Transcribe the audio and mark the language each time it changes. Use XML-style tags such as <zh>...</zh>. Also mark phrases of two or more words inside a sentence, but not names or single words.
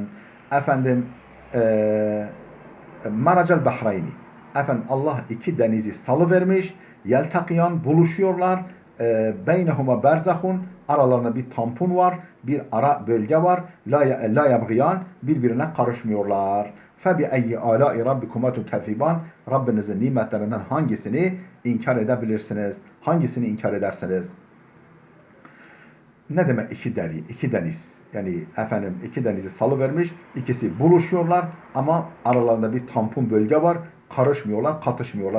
<tr>Efendim</tr> <ar>مرج البحرين</ar> <tr>efendim Allah iki denizi salıvermiş yeltaqiyan buluşuyorlar</tr> <ar>بينهما برزخ</ar> <tr>aralarında bir tampon var bir ara bölge var</tr> <ar>لا يبغيان</ar> <tr>birbirine karışmıyorlar.</tr> <ar>فَبِأَيِّ آلَاءِ رَبِّكُمَا تُكَذِّبَانِ</ar> <tr>Rabbinizin nimetlerinden hangisini inkar edebilirsiniz? Hangisini inkar edersiniz? Ne demek iki deniz? Yani efendim iki denizi salıvermiş, ikisi buluşuyorlar ama aralarında bir tampon bölge var, karışmıyorlar, katışmıyorlar.</tr>